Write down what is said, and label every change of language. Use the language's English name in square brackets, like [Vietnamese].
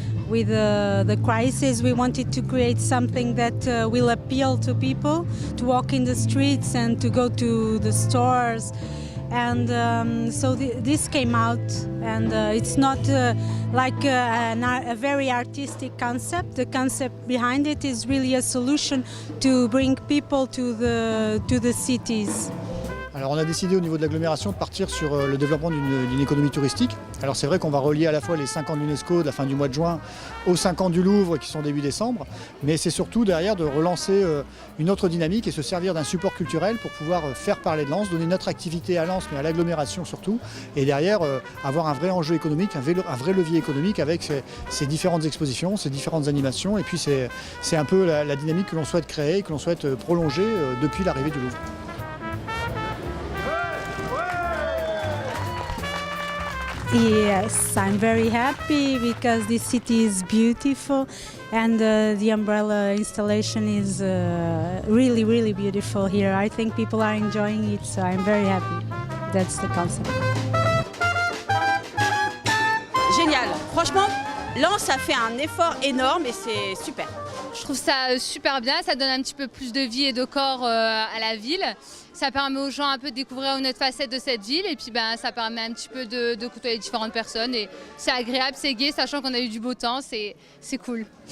[English] With the crisis, we wanted to create something that will appeal to people to walk in the streets and to go to the stores. And so this came out, and it's not like a very artistic concept. The concept behind it is really a solution to bring people to the cities. [French] Alors on a décidé au niveau de l'agglomération de partir sur le développement d'une économie touristique. Alors c'est vrai qu'on va relier à la fois les 5 ans de l'UNESCO de la fin du mois de juin aux 5 ans du Louvre qui sont début décembre, mais c'est surtout derrière de relancer une autre dynamique et se servir d'un support culturel pour pouvoir faire parler de Lens, donner notre activité à Lens mais à l'agglomération surtout, et derrière avoir un vrai enjeu économique, un vrai levier économique avec ces différentes expositions, ces différentes animations, et puis c'est un peu la dynamique que l'on souhaite créer, que l'on souhaite prolonger depuis l'arrivée du Louvre. [English] Yes, I'm very happy because this city is beautiful and the umbrella installation is really, really beautiful here. I think people are enjoying it, so I'm very happy. That's the concept. [French] Génial, franchement, Lens a fait un effort énorme et c'est super. Je trouve ça super bien, ça donne un petit peu plus de vie et de corps à la ville. Ça permet aux gens un peu de découvrir une autre facette de cette ville et puis ça permet un petit peu de côtoyer différentes personnes et c'est agréable, c'est gai, sachant qu'on a eu du beau temps, c'est cool.